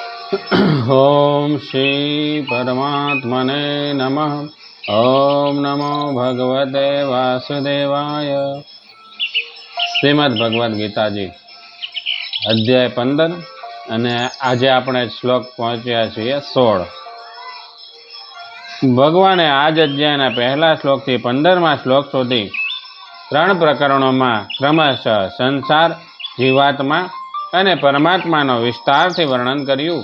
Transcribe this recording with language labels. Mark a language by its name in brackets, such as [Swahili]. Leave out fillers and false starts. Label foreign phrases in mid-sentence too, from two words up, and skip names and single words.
[Sanskrit] ओम श्री परमात्मने नमः। ओम नमो भगवते वासुदेवाय। [Gujarati] શ્રીમદ્ ભગવદ ગીતાજી અધ્યાય 15 અને આજે આપણે શ્લોક પહોંચ્યા છીએ 16। ભગવાને આ જ અધ્યાયના પહેલા શ્લોકથી 15મા શ્લોક સુધી 3 પ્રકરણોમાં ક્રમશઃ સંસાર, જીવાત્મા અને પરમાત્માનો વિસ્તારથી વર્ણન કર્યું।